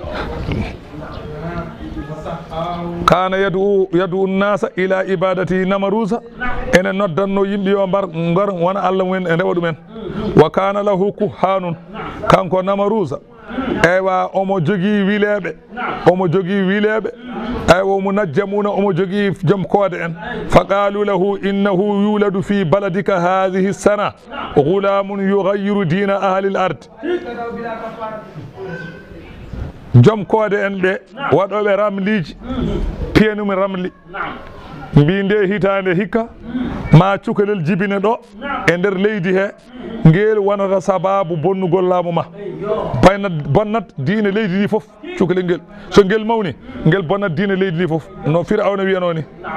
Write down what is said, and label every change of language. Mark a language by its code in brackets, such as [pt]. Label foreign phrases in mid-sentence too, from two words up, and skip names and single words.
[ar] كان يدعو الناس إلى عبادة النمرود [ff] ene noddanno yimɓe yo mbar wona Allah mumen e rewa ɗumen [ar] وكان له كهان [ff] kanko Namarusa eywa omo jogii wileɓe eywa omo najjamuna omo jogii joom koode en [ar] فقالوا له إنه يولد في بلدك هذه السنة غلام يغير دين أهل الأرض [ff] joom koode en ɓe waɗoɓe ramliji piyanumi ramli mbi nde hitande hikka ma cukalel jibine ɗo e nder leydi he ngel wonata sababu bonnugol laamu ma bonnat diine leydi ndi fof cukalel ngel so ngel mawni ngel bonnat diine leydi ndi fof no Firawna wiyano ni